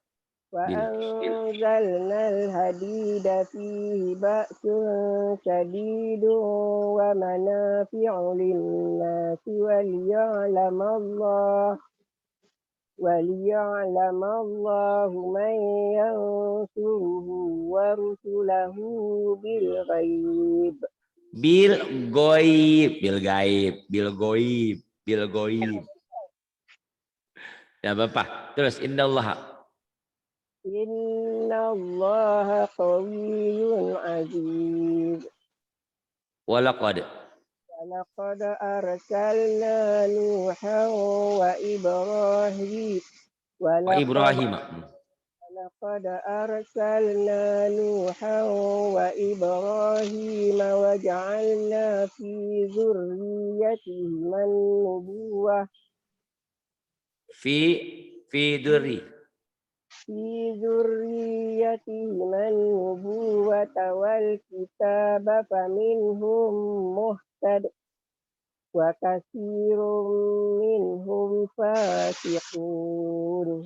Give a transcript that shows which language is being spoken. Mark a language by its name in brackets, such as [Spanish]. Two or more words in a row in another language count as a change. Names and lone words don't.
[Arabic] وأنزلنا الحديد فيه بأس شديد ومنافع للناس وليعلم الله من ينصره ورسله بالغيب. بالغيب. [Indonesian] Ya Bapak. Terus innallaha. [Arabic] إن الله قوي عزيز. Walaqad. ولقد أرسلنا نوحا وإبراهيم. وإبراهيم. ولقد أرسلنا نوحا وإبراهيم وجعلنا في ذريتهما النبوة في دري. في ذريتهما النبوة والكتاب فمنهم مهتد وكثير منهم فاسقون.